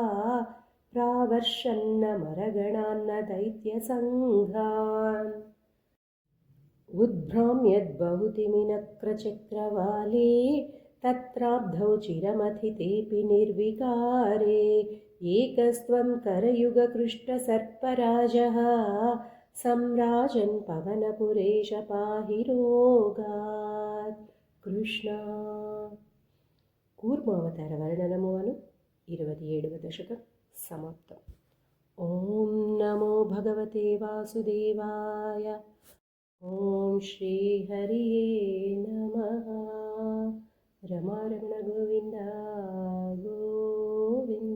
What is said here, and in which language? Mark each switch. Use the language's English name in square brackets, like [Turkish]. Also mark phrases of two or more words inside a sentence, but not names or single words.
[Sanskrit] प्रावर्षन्नमरगणान्न दैत्यसङ्घान् उद्भ्राम्यद्बहुतिमिनक्रचक्रवाले तत्राब्धौ चिरमथितेऽपि निर्विकारे एकस्त्वं करयुगकृष्टसर्पराजः सम्राजन् पवनपुरेश पाहि रोगात् कृष्ण। [Telugu] కూర్మావతార వర్ణనము అను 27వ దశకం సమాప్తం. [Sanskrit] ॐ नमो भगवते वासुदेवाय. ॐ श्री हरिये नमः. రమారమణ గోవింద గోవింద.